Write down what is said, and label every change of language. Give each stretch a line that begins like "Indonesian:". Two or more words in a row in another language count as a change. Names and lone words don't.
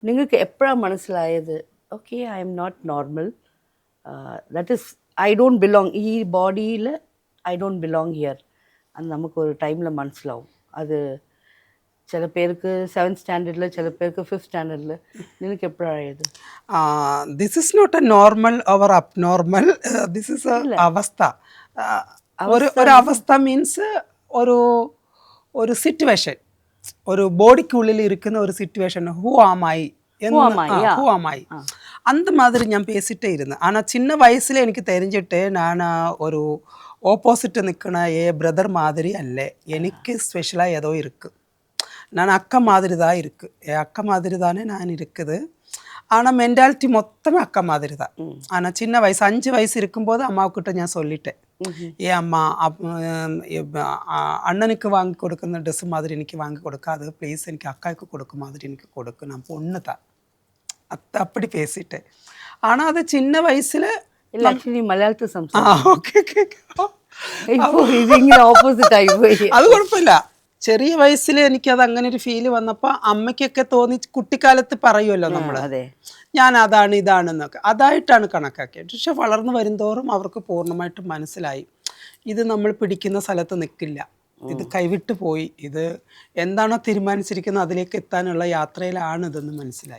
Malayalam: നിങ്ങൾക്ക് എപ്പോഴാണ് മനസ്സിലായത്
English: okay I'm not normal, that is I don't belong,
Malayalam: ഈ ബോഡിയിൽ
English: I don't belong here?
Malayalam: അത് നമുക്കൊരു ടൈമിൽ മനസ്സിലാവും. അത് ചില പേർക്ക് 7th സ്റ്റാൻഡേർഡിൽ, ചില പേർക്ക് 5th സ്റ്റാൻഡേർഡിൽ. നിനക്ക് എപ്പോഴായത്?
English: this is not a normal or abnormal, this is അവസ്ഥ.
Malayalam: ഒരു അവസ്ഥ മീൻസ് ഒരു സിറ്റുവേഷൻ, ഒരു ബോഡിക്കുള്ളിൽ ഇരിക്കുന്ന ഒരു സിറ്റുവേഷൻ.
English: who am I
Tamil: அந்த மாதிரி ഞാൻ பேசிட்டே இருந்தேன். ஆனால் சின்ன வயசில் எனக்கு தெரிஞ்சிட்டு நான் ஒரு ஆப்போசிட் நிற்கிற பிரதர் மாதிரி அல்ல. எனக்கு ஸ்பெஷலாக ஏதோ இருக்குது. நான் அக்கா மாதிரி தான் இருக்குது, என் அக்கா மாதிரி தானே நான் இருக்குது. ஆனால் மென்டாலிட்டி மொத்தமே அக்கா மாதிரி தான். ஆனால் சின்ன வயசு 5 வயசு இருக்கும்போது அம்மாவுக்கிட்ட ഞാൻ சொல்லிட்டேன், ஏன் அம்மா அண்ணனுக்கு வாங்கி கொடுக்குற ட்ரெஸ் மாதிரி எனக்கு வாங்கி கொடுக்காது ப்ளீஸ், எனக்கு அக்காவுக்கு கொடுக்க மாதிரி எனக்கு கொடுக்கு, நான் பொண்ணு தான். அப்படி பேசிட்டேன். ஆனால் அது சின்ன வயசில் இல்லை, ஆக்சுவலி മലയാളത്തിൽ
Malayalam: ഓക്കെ ഓപ്പോസിറ്റ് ആയിപ്പോയി. അത് കുഴപ്പമില്ല. ചെറിയ വയസ്സിൽ എനിക്കത് അങ്ങനെ ഒരു ഫീല് വന്നപ്പോൾ അമ്മയ്ക്കൊക്കെ തോന്നി, കുട്ടിക്കാലത്ത് പറയുമല്ലോ നമ്മൾ ഞാൻ അതാണ് ഇതാണെന്നൊക്കെ, അതായിട്ടാണ് കണക്കാക്കിയത്. പക്ഷെ വളർന്നു വരുന്തോറും അവർക്ക് പൂർണ്ണമായിട്ടും മനസ്സിലായി ഇത് നമ്മൾ പിടിക്കുന്ന സ്ഥലത്ത് നിൽക്കില്ല, ഇത് കൈവിട്ട് പോയി, ഇത് എന്താണോ തീരുമാനിച്ചിരിക്കുന്നത് അതിലേക്ക് എത്താനുള്ള യാത്രയിലാണ് ഇതെന്ന് മനസ്സിലായി.